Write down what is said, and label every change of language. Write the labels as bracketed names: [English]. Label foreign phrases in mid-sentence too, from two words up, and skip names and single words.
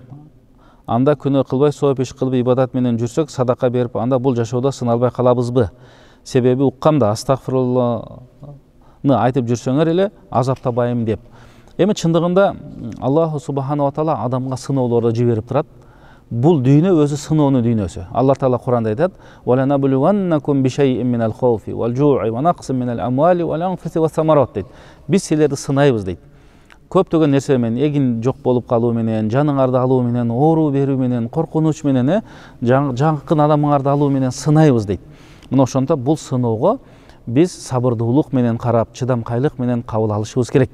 [Kyrgyz] Анда күнөө кылбай, сооп иш кылып, ибадат менен жүрсөк, садака берип, анда бул жашоодо сыналбай калабызбы? Себеби уккамда астагфирулланы айтып жүрсөңөр эле азаптабайм деп. Эми чындыгында Аллах [Arabic] سبحانه وتعالى [Kyrgyz] адамга сыноолорду жиберип турат. Бул дүйнө өзү сыноонун дүйнөсү. Алла таала Куранда айтат: [Arabic] "ولنبلونكم بشيء من الخوف والجوع ونقص من الأموال والأنفس والثمرات" дейт. [Kyrgyz] Биз силерди сынайбыз дейт. Көптөгөн нерсе менен, эгин жок болуп калуу менен, жаныңарды алуу менен, оору берүү менен, коркунуч менен, жакын адамыңарды алуу менен сынайбыз дейт. Мына ошондо бул сыноого биз сабырдуулук менен карап, чыдамкайлык менен кабыл алышыбыз керек.